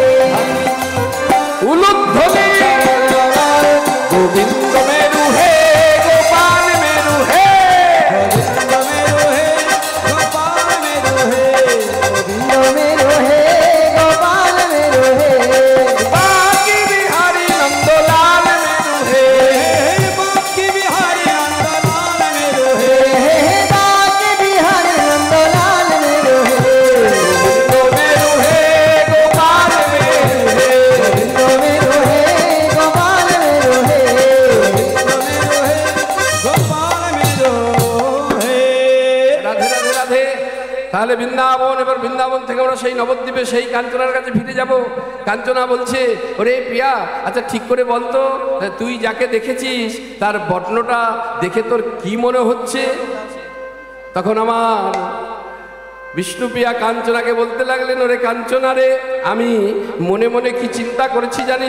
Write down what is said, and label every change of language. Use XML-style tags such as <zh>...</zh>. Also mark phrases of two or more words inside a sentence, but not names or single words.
<hi>উলুধ্বনি गोविंद मेरो है, गोपाल मेरो है। गोविंद मेरो है, गोपाल मेरो है। गोविंद मेरो है, गोपाल मेरो है। बांके बिहारी नंदलाल मेरो है। हे बाकी बिहारी नंदलाल मेरू हे। हे हे बाके बिहारी नंदलाल मेरु हे। गोविंद मेरो है, गोपाल मेरो है। गोविंद मेरु हे, गोपाल मेरु हे। गोपाल मेरू हे।</hi> <bn>রাধে রাধে রাধে। তাহলে বৃন্দাবন, এবার বৃন্দাবন থেকে আমরা সেই নবদ্বীপে সেই কাঞ্চনার কাছে ফিরে যাব। কাঞ্চনা বলছে ওরে প্রিয়া, আচ্ছা ঠিক করে বলতো তুই যাকে দেখেছিস তার বর্ণটা দেখে তোর কি মনে হচ্ছে? তখন আমার বিষ্ণুপ্রিয়া কাঞ্চনাকে বলতে লাগলেন, ওরে কাঞ্চনা রে, আমি মনে মনে কি চিন্তা করেছি জানিস?</bn>